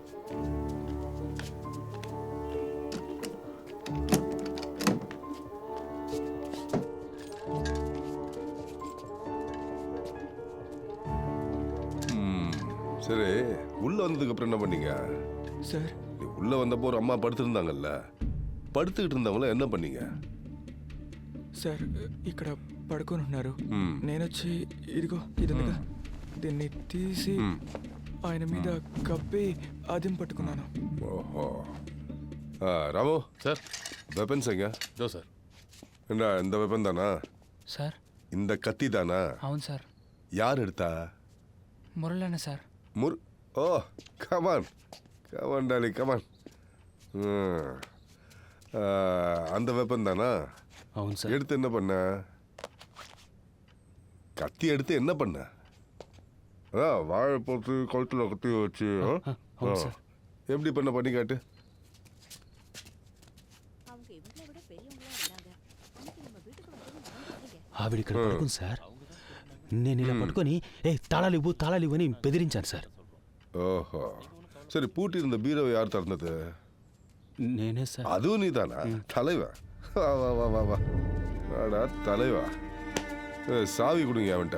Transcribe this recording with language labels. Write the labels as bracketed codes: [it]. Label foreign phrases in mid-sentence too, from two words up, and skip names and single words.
[ta] சரி, உள்ள வந்ததுக்கு அப்புறம் என்ன பண்ணீங்க சார்? உள்ள வந்தப்போ ஒரு அம்மா படுத்திருந்தாங்கல்ல, పడుతుகிட்டு இருந்தவங்கள என்ன பண்ணீங்க? [te] సార్, ఇక్కడ పడుకొని ఉన్నారు. నేను వచ్చి ఇదిగో ఇది ఉందిగా, దీన్ని తీసి ఆయన మీద కప్పి ఆదిం పట్టుకున్నాను. ఓహో. రాము సార్, [ta] వెపన్స్ எங்க? [te] దో సార్. [ta] என்ன இந்த வெப்பன் தானா [te] సార్? [ta] இந்த கத்தி தானா? [te] అవును సార్. [ta] யார் எடுத்தா? [te] మురళన్న సార్. [en] oh come on come on Dolly come on. [ta] அந்த வெப்பன் தானா? [te] అవును సార్. [ta] எடுத்து என்ன பண்ண? கத்தி எடுத்து என்ன பண்ண? வாழை போட்டு கழுத்தில் கத்தி வச்சு எப்படி பண்ணி காட்டு. [te] ఆవిడ ఇక్కడ పడుకుంది సార్. నేను ఇలా పట్టుకొని తాళాలు ఇవ్వు అని బెదిరించాను సార్. [ta] ஓஹோ சரி பூட்டியிருந்த பீரோவை யார் திறந்தது? [te] నేనే సార్. [ta] அதுவும் நீதானா? தலைவா வா வா வா வா வா ஆடா தலைவா. சாவி கொடுங்க அவன்கிட்ட.